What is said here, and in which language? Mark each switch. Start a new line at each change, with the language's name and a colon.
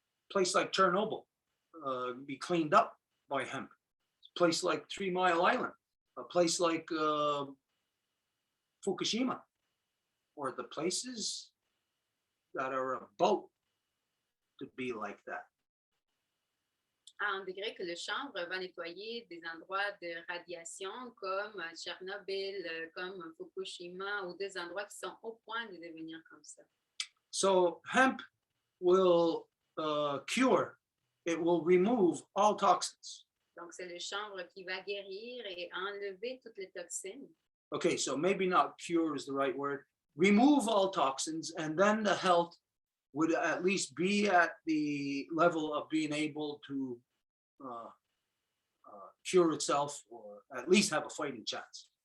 English: Place like Chernobyl be cleaned up by hemp. A place like 3 Mile Island, a place like Fukushima, or the places that are about to be like that.
French: À un degré que le chanvre va nettoyer des endroits de radiation comme Tchernobyl, comme Fukushima, ou des endroits qui sont au point de devenir comme ça.
English: So hemp will cure, it will remove all toxins.
French: Donc, c'est le chanvre qui va guérir et enlever toutes les toxines.
English: Okay, so maybe not cure is the right word. Remove all toxins, and then the health would at least be at the level of being able to cure itself, or at least have a fighting chance.